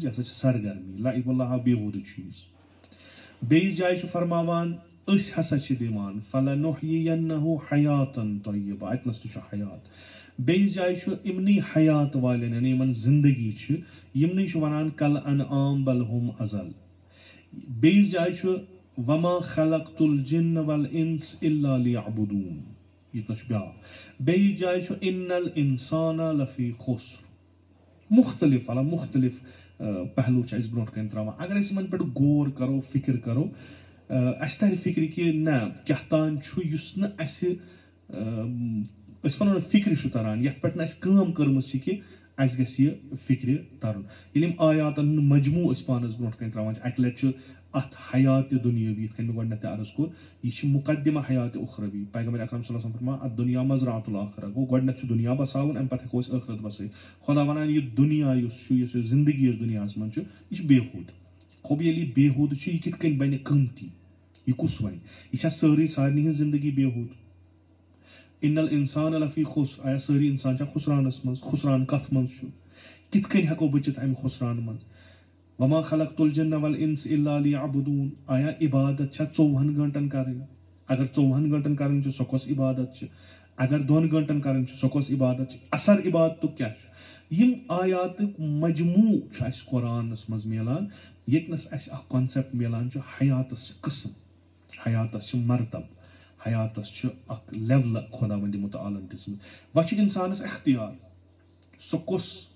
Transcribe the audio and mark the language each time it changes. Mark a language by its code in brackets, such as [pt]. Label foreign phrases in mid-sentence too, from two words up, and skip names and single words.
[ks] یہِ ہسا چھِ سرگرمی لعب و لہو بیہوٗدٕ چیٖز بیٚیِس جایہِ چھُ فرماوان أسۍ ہسا چھِ دِوان [ar] فلنحیینہُ حیاتن طیبہ [ks] اتنس تہِ چھُ حیات بیٚیِس جایہِ چھُ یِمنٕے حیات والٮ۪ن یعنی یِمن زندگی چھِ یِمنٕے چھُ ونان [ar] کل انعام بل ہُم ازل [ks] بیٚیِس جایہِ چھُ [ar] وما خلقت الجن والانس الا لیعبدون [ks] ییٚتنس چھُ بیٛاکھ بیٚیِس جایہِ چھُ [ar] ان الانسان لفی خسر [ks] مختلف پہلو چھِ أسۍ برونٛٹھ کَنۍ تراوان اگر أسۍ یِمن پٮ۪ٹھ غور کرو فکر کرو اسہِ ترِ فکرِ کہِ نہ کیٛاہ تام چھُ یُس نہٕ اسہِ أسۍ ونو نہٕ فکرِ چھُ تران یتھ پٮ۪ٹھ نہٕ اسہِ کٲم کٔرمٕژ چھِ کہِ اسہِ گژھِ یہِ فکرِ ترُن ییٚلہِ یِم آیاتن ہُنٛد مجموٗع أسۍ پانس برونٛٹھ کَنۍ تراوان چھِ اکہِ لٹہِ چھُ اتھ حیاتِ دُنیٲوی یِتھ کٔنۍ مےٚ گۄڈٕنیتھ تہِ عرض کوٚر یہِ چھِ مُقدمہ حیاتِ اُخروی پیغمبر اکرم [ar] صلی اللہ علیہ وسلم [ks] فرماوان [ar] الدُنیا مزرعۃ الآخرہ [ks] گوٚو گۄڈٕنیتھ چھُ دُنیا بساوُن امہِ پتہٕ ہٮ۪کو أسۍ ٲخرت بسٲیِتھ خۄدا ونان یہِ دُنیا یُس چھُ یُس یہِ زندگی یۄس دُنیاہس منٛز چھُ یہِ چھِ بیہوٗد گوٚو ییٚلہِ یہِ بیہوٗد چھُ یہِ کِتھ کٔنۍ بنہِ قۭمتی یہِ کُس وَنہِ یہِ چھا سارنٕے ہٕنٛز زندگی بیہوٗد [ar] ان الانسان لفی خسر [ks] آیا سٲری انسان چھا خسرانس منٛز خسران کتھ منٛز چھُ کِتھ کٔنۍ ہٮ۪کو بٔچِتھ امہِ خسران منٛز [ar] وما خلقت الجن والانس الا لیعبدون [ks] آیا عبادت چھا 24 گنٹن کرٕنۍ اگر 24 گنٹن کرٕنۍ چھِ سۄ کۄس عبادت چھِ اگر 2 گنٹن کرٕنۍ چھِ سۄ کۄس عبادت چھِ اثر عبادتُک کیٛاہ چھُ یِم آیاتُک مجموٗع چھُ اسہِ قرآنس منٛز میلان ییٚتنس اسہِ اکھ کانسیپٹ میلان چھُ حیاتس چھِ قٕسم حیاتس چھِ مرتب حیاتس چھِ اکھ لیولہٕ خۄداوندِ مُتعالن دِژمٕژ وۄنۍ چھُ انسانس اختیار سُہ کُس